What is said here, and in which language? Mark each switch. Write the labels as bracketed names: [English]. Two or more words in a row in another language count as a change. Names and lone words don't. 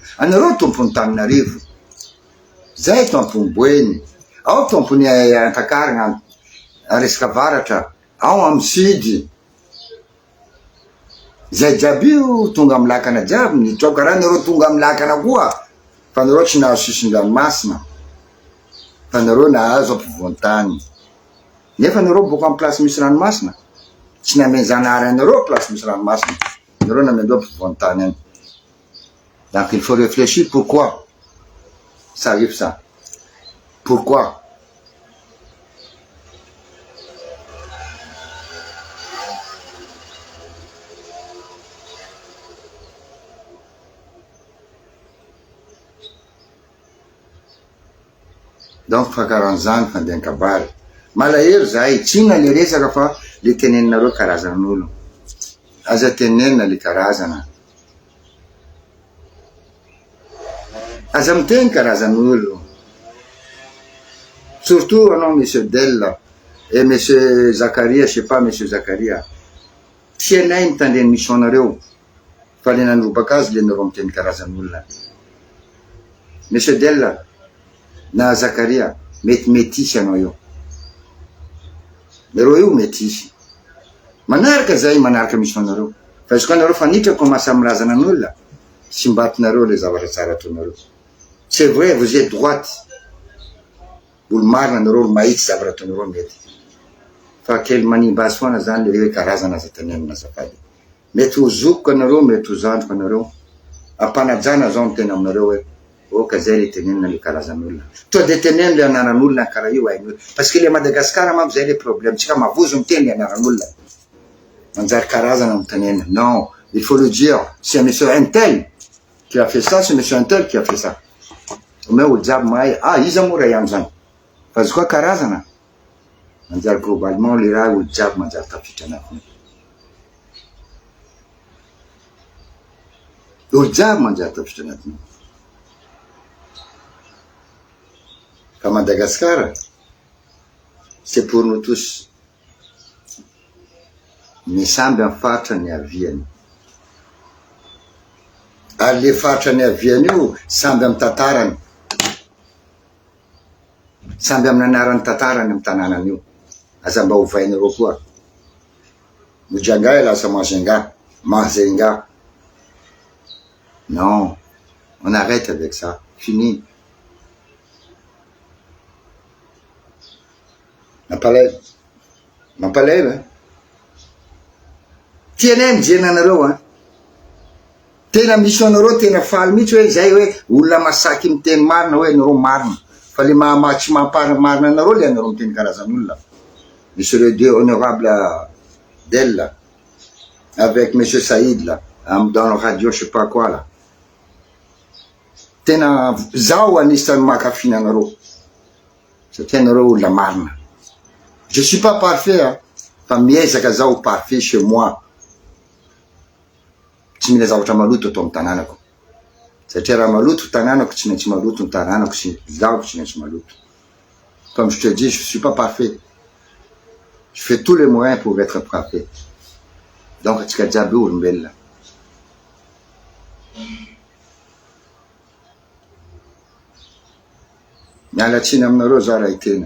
[Malagasy] Anareo tompony Tananarivo, zay tompony Boeny, ao tompony Antakarana, Resaka Avaratra, ao amy Sud, zay jiaby io tonga amy lakana jiaby, ny traoka raha nareo tonga amy lakana koa, fa nareo tsy nahazo sisin-dranomasina, fa nareo nahazo ampovoan-tany. Nefa nareo boka amy place misy ranomasina, tsy nameny Zanahary anareo place misy ranomasina, nareo namendreo ampovoan-tany any. [French] Donc il faut réfléchir pourquoi ça arrive ça. Pourquoi? [Malagasy] Donc fa karan'izany fandehan-kabary. Malahelo zahay, tsinona le resaka fa le teneninareo karazan'olo. Aza tenenina le karazana. Aza miteny karazan'olo. [French] Surtout anao monsieur Della et monsieur Zakaria, je sais pas monsieur Zakaria. [Malagasy] Tianay mitandreny mission-nareo. Fa le nandrobaka azy le nareo miteny karazan'olona. Monsieur Della na Zakaria, mety métis anao io. Nareo io métis. Manaraka zay, manaraka mission-nareo. Fa izy koa nareo fanitra commence amy razanan'olona, tsy mbatinareo le zavatra tsara ataonareo. [French] C'est vrai, vous êtes droite. [Malagasy] Olo marina nareo, olo mahitsy zavatra ataonareo mety. Fa kely manimba azy foana zany le hoe karazana aza tenenina azafady. Mety ho zokoka anareo, mety ho zandroka anareo. Ampanajana zao miteny aminareo hoe oka zay le tenenina le karazan'olona. To de tenenina le anaran'olona karaha io hain'olona. [French] Parce que le [Malagasy] Madagasikara manko zay [French] le problème. [Malagasy] Tsika mavozo miteny le anaran'olona. Manjary karazana mitenenina. [French] Non, il faut le dire. C'est monsieur Intel qui a fait ça, c'est monsieur Intel qui a fait ça. [Malagasy] Mais olo jiaby mahay, iza moa raha ihany zany. Fa izy koa karazana. Manjary globalement le raha olo jiaby manjary tafiditra anatiny. Olo jiaby manjary tafiditra anatiny. Fa Madagascar, [French] c'est pour nous tous. [Malagasy] Ny samby amy faritra ny aviany. Ary le faritra ny aviany io, samby amy tantarany. Samby amy nanarany tantarany amy tanànany io. Aza mba hovainareo koa. Mojanga lasa Mazenga. [French] Non, on arrête avec ça. Fini. [Malagasy] Mampalahelo. Tianay mijery anareo tena mission-nareo tena faly mihitsy hoe zay hoe olona masaky miteny marina hoe nareo marina. Fa le tsy mampamarina anareo le anareo miteny karazan'olona. [French] Monsieur le deux honorable Della avec monsieur Saïd là dans la radio je sais pas quoi là. [Malagasy] Tena zao anisan'ny makafy anareo. Satria anareo olona marina. [French] Je suis pas parfait [Malagasy] fa miezaka zao [French] parfait chez moi. [Malagasy] Tsy mila zavatra maloto atao amy tanànako. Satria raha maloto tanànako tsy maintsy maloto ny tanànako sy zaho tsy maintsy maloto. [French] Comme je te dis, je suis pas parfait. Je fais tous les moyens pour être parfait. [Malagasy] Donc atsika jiaby olombelona. Mialatsiny aminareo za raha itena.